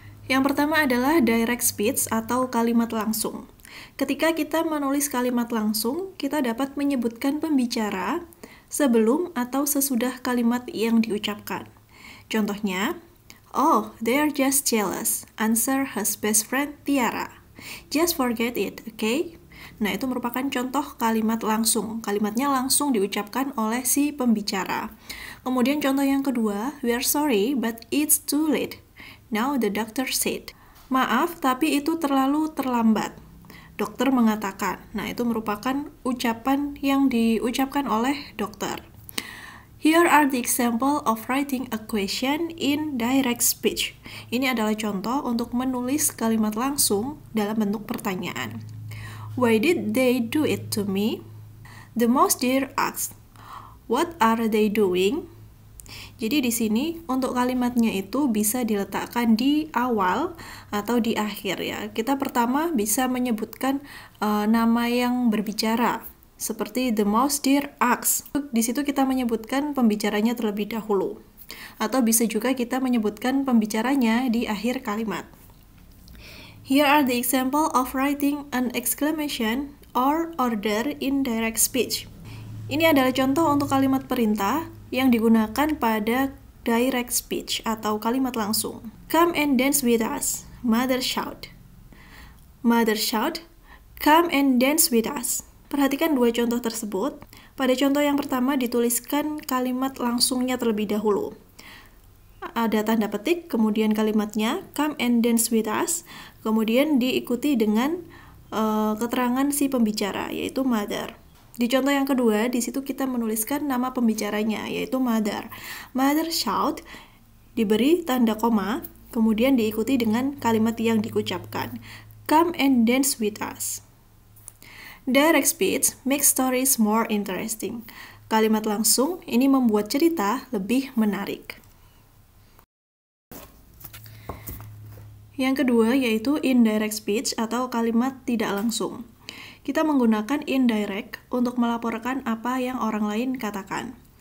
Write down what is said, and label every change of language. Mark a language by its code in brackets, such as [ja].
[id] Yang pertama adalah direct speech atau kalimat langsung. Ketika kita menulis kalimat langsung, kita dapat menyebutkan pembicara sebelum atau sesudah kalimat yang diucapkan. [en] Contohnya, "Oh, they're just jealous," answer his best friend Tiara. "Just forget it, okay?" [id] Nah, itu merupakan contoh kalimat langsung. Kalimatnya langsung diucapkan oleh si pembicara. [en] Kemudian contoh yang kedua, "We're sorry, but it's too late. Now the doctor said." [id] Maaf, tapi itu terlalu terlambat. Dokter mengatakan. Nah, itu merupakan ucapan yang diucapkan oleh dokter. [en] Here are the example of writing a question in direct speech. [id] Ini adalah contoh untuk menulis kalimat langsung dalam bentuk pertanyaan. [en] Why did they do it to me? The mouse deer asked. What are they doing? [id] Jadi di sini untuk kalimatnya itu bisa diletakkan di awal atau di akhir ya. Kita pertama bisa menyebutkan nama yang berbicara. Seperti [en] the mouse deer asked. [id] Di situ kita menyebutkan pembicaranya terlebih dahulu. Atau bisa juga kita menyebutkan pembicaranya di akhir kalimat. [en] Here are the example of writing an exclamation or order in direct speech. [id] Ini adalah contoh untuk kalimat perintah yang digunakan pada direct speech atau kalimat langsung. [en] Come and dance with us. Mother shout. Mother shout, come and dance with us. [id] Perhatikan dua contoh tersebut. Pada contoh yang pertama dituliskan kalimat langsungnya terlebih dahulu. Ada tanda petik, kemudian kalimatnya [en] come and dance with us, [id] kemudian diikuti dengan keterangan si pembicara, yaitu mother. Di contoh yang kedua, di situ kita menuliskan nama pembicaranya, yaitu mother. [en] Mother shout, [id] diberi tanda koma, kemudian diikuti dengan kalimat yang diucapkan. [en] Come and dance with us. Direct speech makes stories more interesting. [id] Kalimat langsung ini membuat cerita lebih menarik. Yang kedua yaitu indirect speech atau kalimat tidak langsung. Kita menggunakan indirect untuk melaporkan apa yang orang lain katakan.